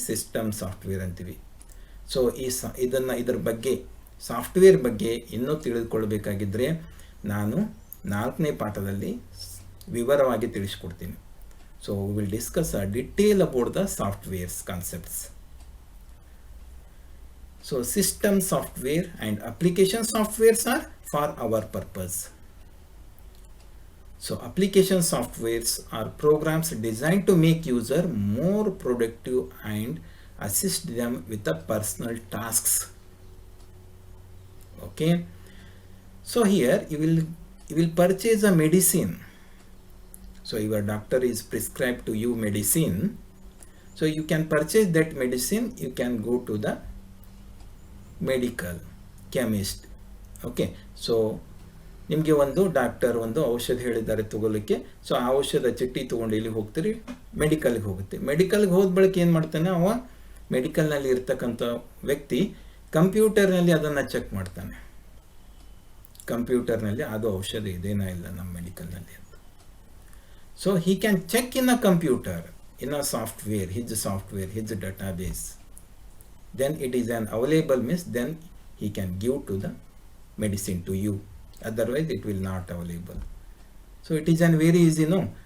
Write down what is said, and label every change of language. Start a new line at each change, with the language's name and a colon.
Kannada: System software ಅಂತೀವಿ. So ಇದರ ಬಗ್ಗೆ, ಸಾಫ್ಟ್ವೇರ್ ಬಗ್ಗೆ ಇನ್ನೂ ತಿಳಿದುಕೊಳ್ಳಬೇಕಾಗಿದ್ದರೆ ನಾನು 4ನೇ ಪಾಠದಲ್ಲಿ ವಿವರವಾಗಿ ತಿಳಿಸ್ಕೊಡ್ತೀನಿ.
English: So we will discuss a detail about the softwares concepts. So system software and application softwares are for our purpose. So application softwares are programs designed to make user more productive and assist them with the personal tasks. Okay, so here you will you will purchase a medicine. So your doctor is prescribed to you medicine. So you can purchase that medicine. You can go to the medical chemist.
Kannada: Okay, so ನಿಮಗೆ ಒಂದು doctor ಒಂದು ಔಷಧ ಹೇಳಿದ್ದಾರೆ ತಗೊಳ್ಳಿಕ್ಕೆ. So ಆ ಔಷಧ ಚೀಟಿ ತೊಗೊಂಡು ಇಲ್ಲಿ ಹೋಗ್ತೀರಿ, ಮೆಡಿಕಲ್ಗೆ ಹೋಗುತ್ತೆ. ಮೆಡಿಕಲ್ಗೆ ಹೋದ ಬಳಿಕ ಏನು ಮಾಡ್ತಾನೆ ಅವ, ಮೆಡಿಕಲ್ನಲ್ಲಿ ಇರ್ತಕ್ಕಂಥ ವ್ಯಕ್ತಿ ಕಂಪ್ಯೂಟರ್ನಲ್ಲಿ ಅದನ್ನು ಚೆಕ್ ಮಾಡ್ತಾನೆ. ಕಂಪ್ಯೂಟರ್ನಲ್ಲಿ ಅದು ಔಷಧ ಇದೇನಾ ಇಲ್ಲ ನಮ್ಮ ಮೆಡಿಕಲ್ನಲ್ಲಿ ಅಂತ.
English: So he can check in a computer, in a software, his database. Then it is an available means then he can give to the medicine to you. Otherwise it will not available. So it is an very easy, no.